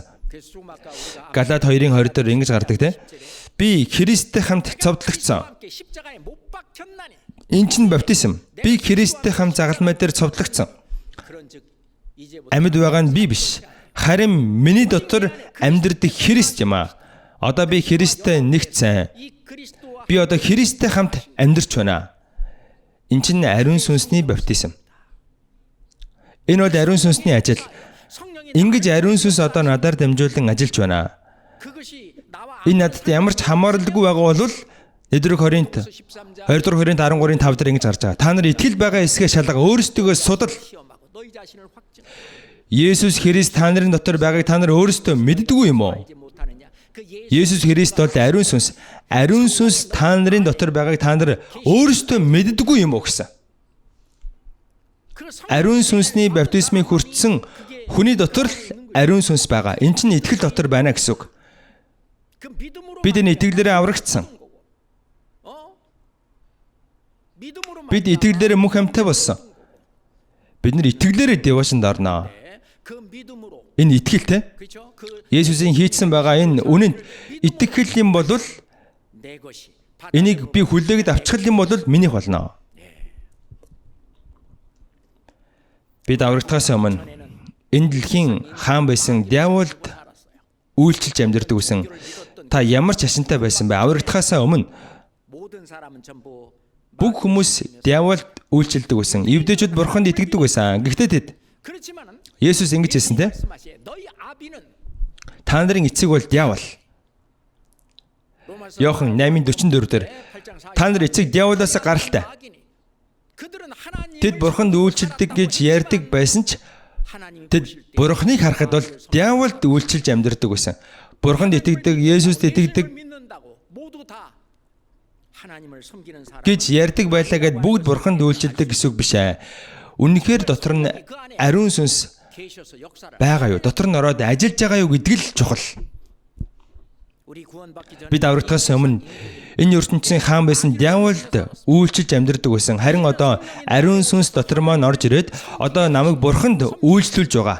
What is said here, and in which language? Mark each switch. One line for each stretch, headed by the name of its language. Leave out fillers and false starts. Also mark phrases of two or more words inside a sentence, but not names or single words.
Korean: 그래서 좀 아까 우리가
Mongolian: Галаад 2:20 дээр ингэж гардаг те. Би Христтэй хамт цовдлогдсон.
Korean: 함께 십자가에 못 박혔나니
Mongolian: Энэ чинь баптизм. Би Христтэй хамт загалмай дээр цовдлогдсон.
Korean: 그런즉 이제부터
Mongolian: Амьд байгаа нь би биш. Харин миний дотор амьдрэх Христ юм аа. Одоо би Христтэй нэгцэн.
Korean: 이 그리스도와
Mongolian: Би одоо Христтэй хамт амьдарч байна. Энэ чинь ариун сүнсний баптизм. Энэ бол ариун сүнсний ажил.
Korean: 성령이
Mongolian: Ингэж ариун сүнс одоо надаар дамжуулан ажиллаж байна.
Korean: 그것이 나와
Mongolian: Энэ надад ямар ч хамааралгүй байгаа бол 1-р Коринт 2-р Коринт 13-ийн 5 дээр ингэж гарч байгаа. Та нар итгэл байгаа эсгээ шалга өөрсдөө судал.
Korean: 시험하고 너희 자신을 확증.
Mongolian: Есүс Христ та нарын дотор байгааг та нар өөрсдөө мэддэггүй юм уу?
Korean: 이제 못하느냐? 그 예수
Mongolian: Есүс Христ бол ариун сүнс. Ариун сүнс та нарын дотор байгааг та нар өөрсдөө мэддэггүй юм уу гэсэн.
Korean: 그 성-
Mongolian: Ариун сүнсний баптизмыг хүртсэн хүний дотор л ариун сүнс байгаа. Энэ чинь итгэл дотор байна гэсэн үг.
Korean: 그 믿음으로
Mongolian: Бид энэ итгэлээрээ аврагдсан.
Korean: 믿음으로
Mongolian: Бид итгэлээрээ мөнх амьтаа болсон. Бид нар итгэлээрээ девашинд орноо.
Korean: 그 믿음으로
Mongolian: Энэ итгэлтэй
Korean: 그렇죠? 그
Mongolian: Есүсийн хийцэн байгаа энэ үнэнд итгэх юм бол
Korean: 내 것이
Mongolian: энийг би хүлээгээд авчих юм бол минийх болно. Бид аврагдахаас өмнө энэ дэлхийн хаан байсан диаволд үйлчилж амьдардаг гэсэн та ямар ч ашинтай байсан бэ? Аврагдахаас өмнө
Korean: 모든 사람은 전부
Mongolian: бүх хүмүүс диаволд үйлчилдэг байсан. Евдэйчүүд бурханд итгэдэг байсан. Гэхдээ тэд
Korean: 그렇지만은
Mongolian: Есүс ингэж хэлсэн те.
Korean: 말씀하시에 너희 아비는
Mongolian: Та нарын эцэг бол диавол.
Korean: 로마서
Mongolian: Иохан 8:44 дээр
Korean: 8장 4
Mongolian: та нар эцэг диаволоос гаралтай.
Korean: 그들은 하나님을
Mongolian: Тэд бурханд үйлчилдэг гэж ярьдаг байсан ч
Korean: 하나님이
Mongolian: тэд
Korean: 보실 때
Mongolian: бурханыг харахад бол диаволд үйлчилж амьдардаг байсан. Бурханд итгэдэг, Есүст
Korean: 예수를
Mongolian: итгэдэг
Korean: 믿는다고 모두 다 하나님을 섬기는 사람.
Mongolian: гэж ярьдаг байлаа гэд бүгд бурханд үйлчилдэг гэсэн үг биш ээ. Үнэхээр дотор нь ариун сүнс
Korean: 계셔서 역사를
Mongolian: байгаа юу? Дотор нь ороод ажиллаж байгаа юу гэдэг л чухал.
Korean: 우리 구원받기 전에
Mongolian: Бид аврагдахаас өмнө энэ ертөнцийн хаан байсан диаволд үйлчилж амьдардаг байсан. Харин одоо ариун сүнс дотор маань орж ирээд одоо намайг бурханд үйлчлүүлж байгаа.